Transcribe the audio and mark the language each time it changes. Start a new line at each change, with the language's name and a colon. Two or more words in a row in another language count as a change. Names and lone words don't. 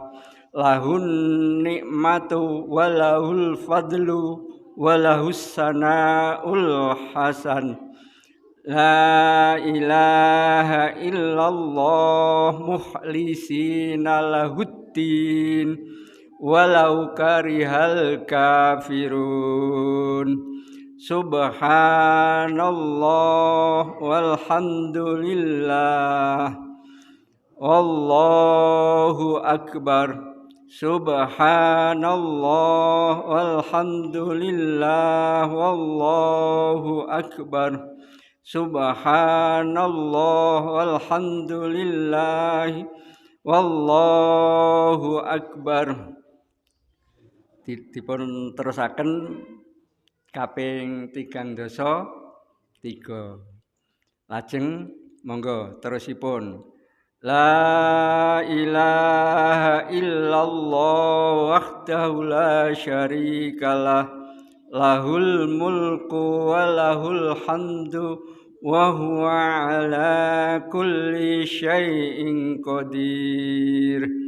Arabic: له النعمة وله الفضل وله الثناء الحسن. لا إله إلا الله مخلصين له الدين ولو كره الكافرون. سبحان الله والحمد لله والله أكبر. سبحان الله والحمد لله والله أكبر. سبحان الله والحمد لله والله أكبر.
Javanese: Dipun terusaken kaping 3. Lajeng monggo terusipun.
Arabic: لا إله إلا الله وحده لا شريك له له الملك وله الحمد وهو على كل شيء قدير.